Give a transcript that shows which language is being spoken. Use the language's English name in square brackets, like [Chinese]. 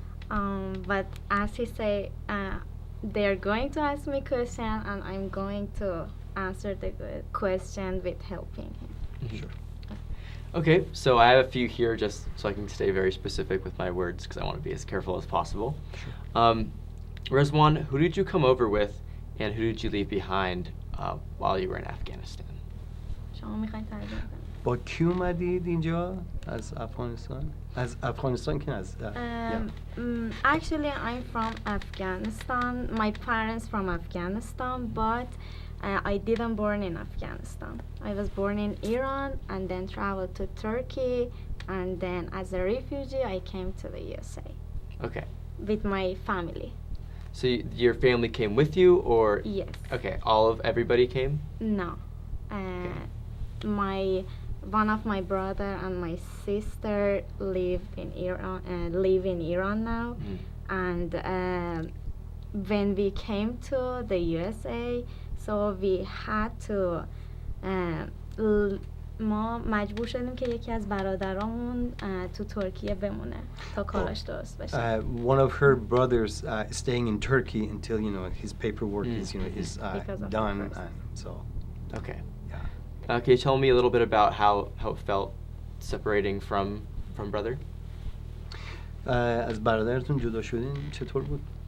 [English] But as he say, they're going to ask me question, and I'm going to answer the question with helping him. Sure. Okay, so I have a few here just so I can stay very specific with my words because I want to be as careful as possible. Rezwan, who did you come over with and who did you leave behind while you were in Afghanistan? [Persian] شما میخواین ترجمه کنید؟ با کی اومدید اینجا از افغانستان؟ از افغانستان که از [English] Actually, I'm from Afghanistan. My parents from Afghanistan, but I didn't born in Afghanistan. I was born in Iran and then traveled to Turkey, and then as a refugee, I came to the USA Okay. with my family. So your family came with you, or Yes. okay, everybody came? No. One of my brother and my sister live in Iran now, and when we came to the USA, so we had to [Persian] ما مجبور شدیم که یکی از برادرامون تو ترکیه بمونه تا کاراش درست بشه. [English] One of her brothers staying in Turkey until his paperwork is done, and so. Okay. Yeah. Can you tell me a little bit about how it felt separating from brother? [Persian] از برادرتون جدا شدین چطور بود؟